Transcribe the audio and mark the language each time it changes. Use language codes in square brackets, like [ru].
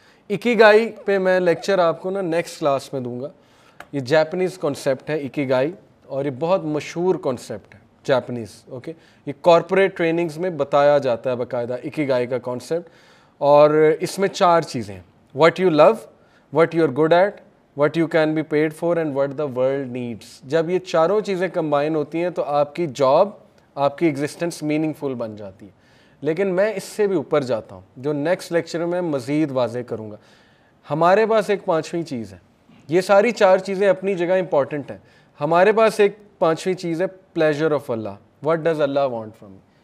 [ur] اکیگائی پہ میں لیکچر آپ کو نیکسٹ کلاس میں دوں گا. یہ جاپنیز کانسیپٹ ہے اکیگائی, اور یہ بہت مشہور کانسیپٹ ہے جاپنیز. اوکے, یہ کارپوریٹ ٹریننگز میں بتایا جاتا ہے باقاعدہ اکیگائی کا کانسیپٹ. اور اس میں 4 چیزیں ہیں: [en] What you love, what you are good at, what you can be paid for and what the world needs. [ur] جب یہ چاروں چیزیں کمبائن ہوتی ہیں تو آپ کی جاب, آپ کی ایگزسٹنس میننگ فل بن جاتی ہے. لیکن میں اس سے بھی اوپر جاتا ہوں, جو نیکسٹ لیکچر میں مزید واضح کروں گا. ہمارے پاس ایک پانچویں چیز ہے, یہ ساری چار چیزیں اپنی جگہ امپورٹنٹ ہیں. ہمارے پاس ایک پانچویں چیز ہے pleasure of Allah. [en] What does Allah want from me.